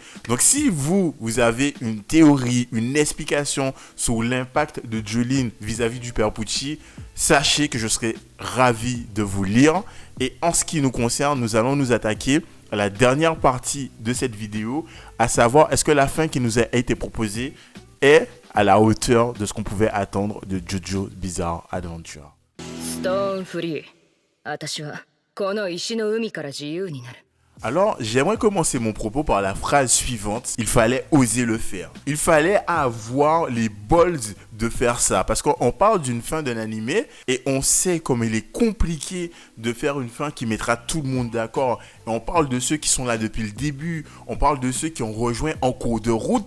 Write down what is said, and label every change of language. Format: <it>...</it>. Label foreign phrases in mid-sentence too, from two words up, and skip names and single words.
<fr>Donc si vous avez une théorie, une explication sur l'impact de Jolyne vis-à-vis du père Pucci, sachez que je serai ravi de vous lire. Et en ce qui nous concerne, nous allons nous attaquer à la dernière partie de cette vidéo, à savoir est-ce que la fin qui nous a été proposée est à la hauteur de ce qu'on pouvait attendre de JoJo Bizarre Adventure.</fr> <ja>ストーンフリー。私はこの石の海から自由になる。</ja> <fr>Alors, j'aimerais commencer mon propos par la phrase suivante. Il fallait oser le faire. Il fallait avoir les balls de faire ça. Parce qu'on parle d'une fin d'un animé et on sait comme il est compliqué de faire une fin qui mettra tout le monde d'accord. Et on parle de ceux qui sont là depuis le début. On parle de ceux qui ont rejoint en cours de route.</fr>